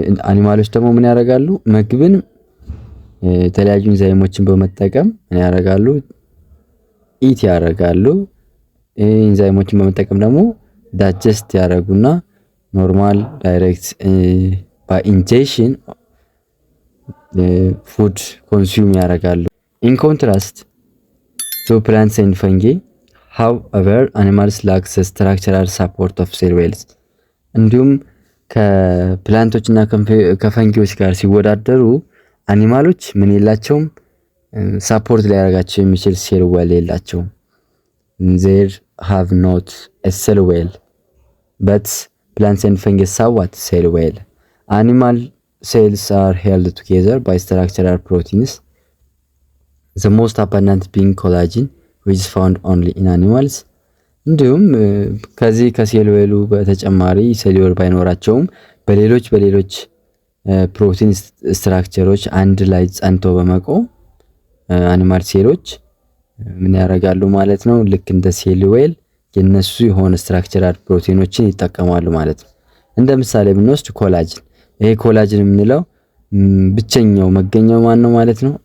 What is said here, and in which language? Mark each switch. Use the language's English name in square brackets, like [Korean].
[Amharic] አኒማሎች ደግሞ ምን ያደርጋሉ? ምግብን የተለያዩ ኢንዛይሞችን በመጠቀም ምን ያደርጋሉ? ኢት ያደርጋሉ። ኢንዛይሞችን በመጠቀም ደግሞ ዳይጀስት ያደርጉና ኖርማል ዳይሬክት በኢንጀክሽን ፉድ ኮንሱም ያደርጋሉ። [English] in contrast to plants and fungi, however animals lack the structural support of cell walls. [Amharic] እንዲሁም ከፕላንቶችና ከፈንጊዎች ጋር ሲወዳደሩ አኒማሎች ምን የላቸውም? ሳፖርት ሊያደርጋቸው የሚችል ሴል ዌል የላቸውም። [English] they have not a cell wall, but plants and fungi have what? Cell wall. Animal cells are held together by structural proteins, the most abundant being collagen which is found only in animals. [Amharic] እንዲሁም ከዚህ ከሴል ዌሉ በተጨማሪ ሴል ዌል ባይኖራቸውም በሌሎች ፕሮቲን ስትራክቸሮች አንድ ላይ ጸንቶ በመቆም አኒማል ሴሎች ምን ያደርጋሉ ማለት ነው? ልክ እንደ ሴል ዌል የነሱ የሆነ ስትራክቸራል ፕሮቲኖችን ይጠቀማሉ ማለት ነው። እንደ ምሳሌ ብንወስድ ኮላጅን፣ ይሄ ኮላጅን የምንለው ብቸኛው መገኛው ማን ነው ማለት ነው?